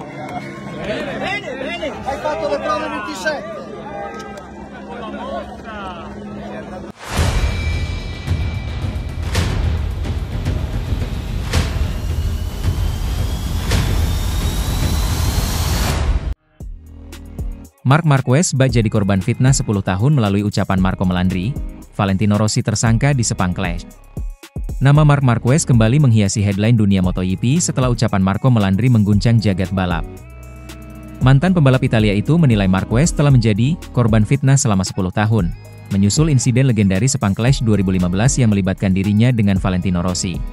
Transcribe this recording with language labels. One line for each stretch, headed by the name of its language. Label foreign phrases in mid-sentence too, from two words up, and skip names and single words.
Italian: Bene, bene, hai fatto le prove 27. Con la mossa.
Indonesian: Marc Marquez bak jadi korban fitnah 10 tahun melalui ucapan Marco Melandri, Valentino Rossi tersangka di Sepang Clash. Nama Marc Marquez kembali menghiasi headline dunia MotoGP setelah ucapan Marco Melandri mengguncang jagat balap. Mantan pembalap Italia itu menilai Marquez telah menjadi korban fitnah selama 10 tahun, menyusul insiden legendaris Sepang Clash 2015 yang melibatkan dirinya dengan Valentino Rossi.